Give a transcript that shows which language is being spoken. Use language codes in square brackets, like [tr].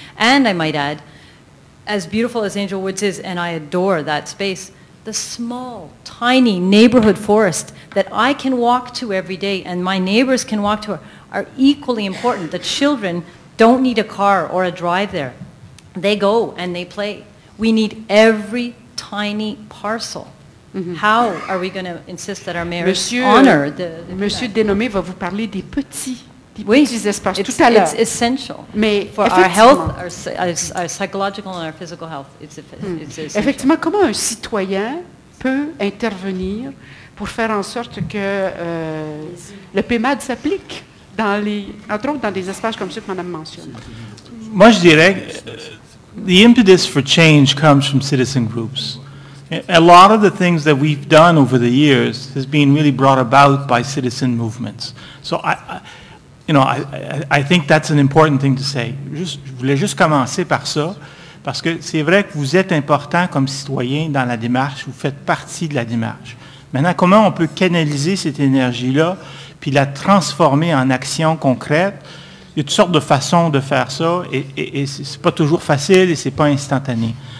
[en] And I might add, as beautiful as Angel Woods is, and I adore that space, the small, tiny neighborhood forest that I can walk to every day and my neighbors can walk to are equally important. The children don't need a car or a drive there. They go and they play. We need every tiny parcel. Mm-hmm. How are we going to insist that our mayors honor the [fr] Monsieur Dénommé va vous parler des petits espaces tout à l'heure. [en] It's essential. [fr] Mais [en] for our health, our psychological and our physical health. It's essential. [fr] Effectivement, comment un citoyen peut intervenir pour faire en sorte que le PMAD s'applique entre autres dans des espaces comme ceux que Madame mentionne? Moi, je dirais [en] the impetus for change comes from citizen groups. A lot of the things that we've done over the years has been really brought about by citizen movements. So I think that's an important thing to say. [fr] Je voulais juste commencer par ça, parce que c'est vrai que vous êtes important comme citoyen dans la démarche, vous faites partie de la démarche. Maintenant, comment on peut canaliser cette énergie-là, puis la transformer en action concrète? Il y a toutes sortes de façons de faire ça, et c'est pas toujours facile et c'est pas instantané.